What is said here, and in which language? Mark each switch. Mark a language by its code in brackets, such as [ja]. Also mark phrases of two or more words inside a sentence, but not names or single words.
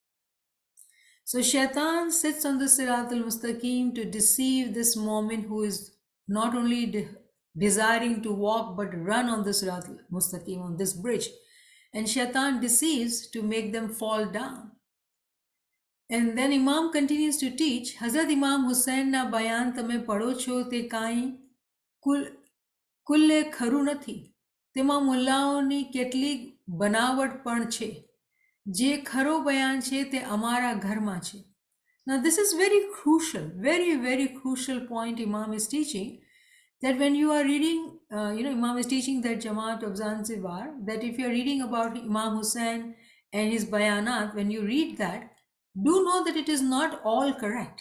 [en] So Shaitan sits on the Sirat-al-Mustaqim to deceive this Mubin who is not only desiring to walk but run on the Sirat-al-Mustaqim, on this bridge. And Shaitan deceives to make them fall down. And then Imam continues to teach, [gu] Hazrat Imam Hussain ના બયાન તમે પઢો છો તે કાંઈ કુલ્લે ખરું નથી. તેમાં મુલ્લાઓની કેટલીક બનાવટ પણ છે. જે ખરો બયાન છે તે અમારા ઘરમાં છે. [en] Now this is very crucial, very, very crucial point Imam is teaching, that when you are reading, Imam is teaching that Jama'at of Zanzibar, that if you are reading about Imam Hussain and his bayanat, when you read that, do know that it is not all correct.